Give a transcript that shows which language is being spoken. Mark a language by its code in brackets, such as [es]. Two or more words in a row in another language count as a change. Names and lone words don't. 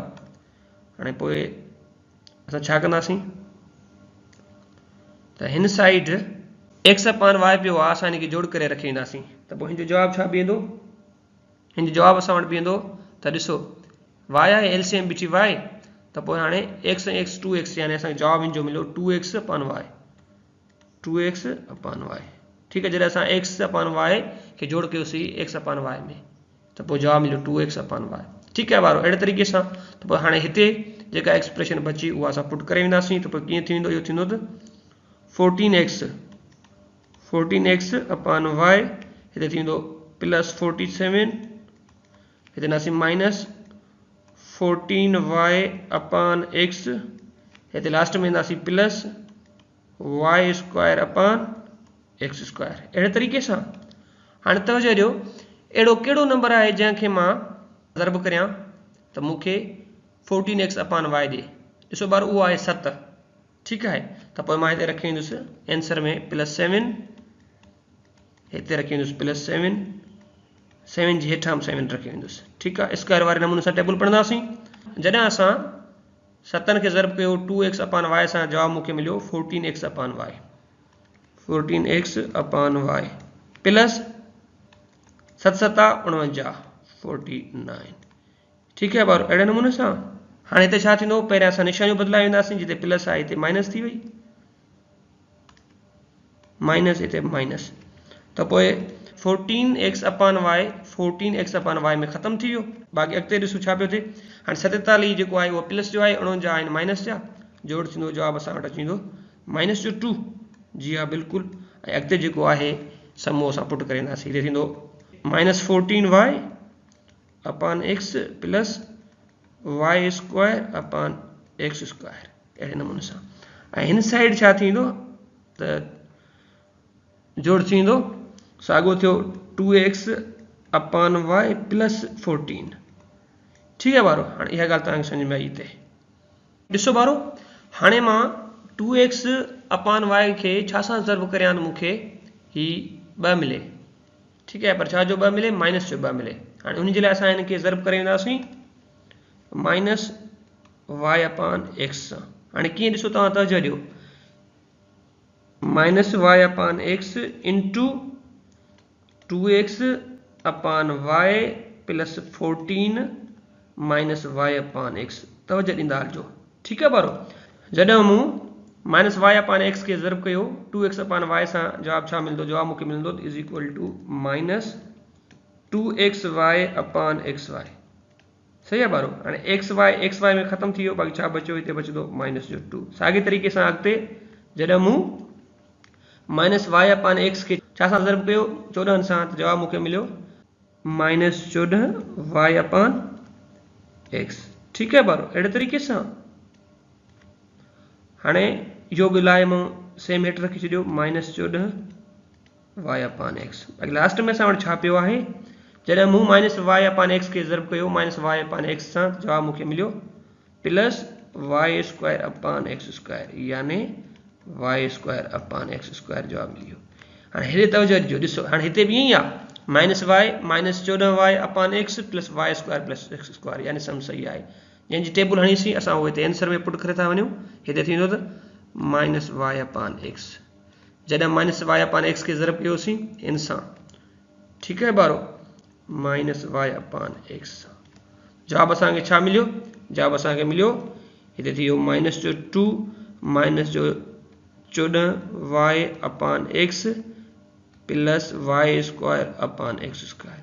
[sd] हाणे पोइ असां छा कंदासीं त हिन साइड x अपन y पियो आहे, असां हिन खे जोड़ करे रखी वेंदासीं। त पोइ हिन जो जवाबु छा बीहंदो, हिन जो जवाबु असां वटि बीहंदो त ॾिसो y आहे एलसीएम बिठी y, त तो पोइ हाणे x ऐं x 2x यानी असांखे जवाब इन जो मिलियो 2x अपॉन y 2x अपॉन y। [ur] ٹھیک ہے, [sd] जॾहिं असां x अपॉन y खे जोड़ कयोसीं x अपॉन y में तो पोइ जवाब मिलियो 2x अपॉन y। [ur] ٹھیک ہے [sd] वारो, अहिड़े तरीक़े सां तो पोइ हाणे हिते जेका एक्सप्रेशन बची उहा असां पुट करे वेंदासीं। तो पोइ कीअं थींदो, इहो थींदो त 14x अपॉन y हिते थींदो प्लस 47, हिते नासीं माइनस 14y अपॉन x, हिते लास्ट में ईंदासीं प्लस y [en] square upon x square. [sd] अहिड़े तरीक़े सां हाणे तवजो ॾियो, अहिड़ो कहिड़ो नंबर आहे जंहिंखे मां ज़र्ब करियां त मूंखे 14x अपॉन y ॾे। ॾिसो ॿार, उहो आहे 7। ठीकु आहे, त पोइ मां हिते रखी वेंदुसि आंसर में प्लस 7, हिते रखी वेंदुसि प्लस 7, 7 जी हेठां 7 रखी वेंदुसि। ठीकु आहे, स्क्वायर वारे नमूने सां टेबल पढ़ंदासीं। जॾहिं असां 7 खे ज़र्ब कयो 2x अपॉन y सां, जवाब मूंखे मिलियो 14x अपॉन y, 14x अपॉन y प्लस 7 7 49 49। ठीकु आहे ॿार, अहिड़े नमूने सां हाणे हिते छा थींदो, पहिरियां असां निशानियूं बदिलाए वेंदासीं। जिते प्लस आहे हिते माइनस थी वई, माइनस हिते माइनस, त पोइ 14x अपॉन y 14x अपॉन y में ख़तमु थी वियो। बाक़ी अॻिते ॾिसो छा पियो थिए, हाणे 47 जेको आहे उहो प्लस जो आहे, 49 आहिनि माइनस जा, जोड़ थींदो, जवाब असां वटि अची वेंदो माइनस जो 2। जी हा बिल्कुलु। ऐं अॻिते जेको आहे समूह असां पुट करे वेंदासीं। हिते थींदो माइनस 14y अपॉन x प्लस y [en] square upon x square, [sd] अहिड़े नमूने सां। ऐं हिन साइड छा थींदो त जोड़ थींदो, साॻियो थियो 2x अपॉन y प्लस 14। ठीकु आहे ॿारो, हाणे इहा ॻाल्हि तव्हांखे सम्झ में आई। हिते ॾिसो ॿारो, हाणे मां 2x अपॉन y खे छा सां ज़र्ब करियां त मूंखे ही 2 मिले। ठीकु आहे, पर छा जो 2 मिले, माइनस जो 2 मिले। हाणे उन जे लाइ असां हिनखे ज़र्ब करे वेंदासीं माइनस y अपॉन x सां। हाणे कीअं ॾिसो तव्हां तवजो ॾियो, माइनस y अपॉन x इंटू 2x अपॉन y प्लस 14 माइनस y अपॉन x, तवजो ॾींदा हलिजो। ठीकु आहे ॿारो, जॾहिं मूं माइनस y अपॉन x खे ज़र्ब कयो 2x अपॉन y सां, जवाब छा मिलंदो, जवाब मूंखे मिलंदो [en] is equal to [sd] माइनस 2xy अपॉन xy। सही आहे ॿारो, हाणे xy में ख़तमु थी वियो, बाक़ी छा बचियो, हिते बचंदो माइनस जो 2। साॻे तरीक़े सां अॻिते जॾहिं मूं माइनस y अपॉन x खे छा सां ज़र्ब कयो, 14 सां, त जवाब मूंखे मिलियो माइनस 14 y अपॉन x। ठीकु आहे ॿारो, अहिड़े तरीक़े सां हाणे इहो बि लाइ मां सेम हेठि रखी छॾियो माइनस 14 y अपॉन x। बाक़ी लास्ट में असां वटि छा पियो आहे, जॾहिं मूं माइनस y अपॉन x खे ज़र्ब कयो माइनस y अपॉन x सां, जवाब मूंखे मिलियो प्लस y [en] square upon x square, [sd] यानी y [en] square upon x square [sd] जवाब मिलियो। हाणे हेॾे तवजो ॾिजो, ॾिसो हाणे हिते बि ईअं ई आहे, माइनस y माइनस 14y अपॉन x प्लस y [en] square plus x square, [sd] यानी सम सही आहे। जंहिंजी टेबल हणीसीं असां उहो हिते आंसर में पुट करे था वञूं। हिते थींदो त माइनस y अपॉन x, जॾहिं माइनस y अपॉन x खे ज़र्ब कयोसीं इन सां। ठीकु आहे ॿारो, माइनस y अपॉन x सां, जवाब असांखे छा मिलियो, जवाब असांखे मिलियो हिते थी वियो माइनस जो 2 माइनस जो 14y अपॉन x प्लस y [en] square upon x square.